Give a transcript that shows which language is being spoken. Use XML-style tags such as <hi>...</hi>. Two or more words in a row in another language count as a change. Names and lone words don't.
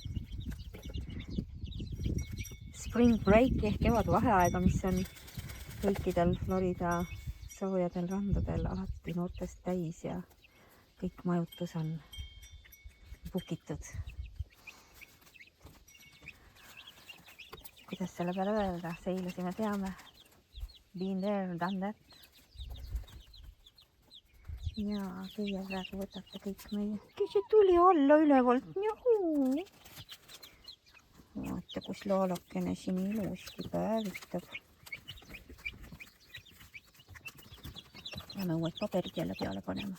<en>Spring break</en> <et>ehk kevadvaheaega, mis on kõikidel Florida soojadel randadel alati noortest täis ja kõik majutus on bukitud. Kuidas selle peale öelda? Seilasime, teame.</et> <en>Been there, done that.</en> <et>Ja teie praegu võtate kõik meie. See tuli alla ülevalt. Vaata, kus laalakene siin ilusti päevitab. Peame uued paberid jälle peale panema.</et>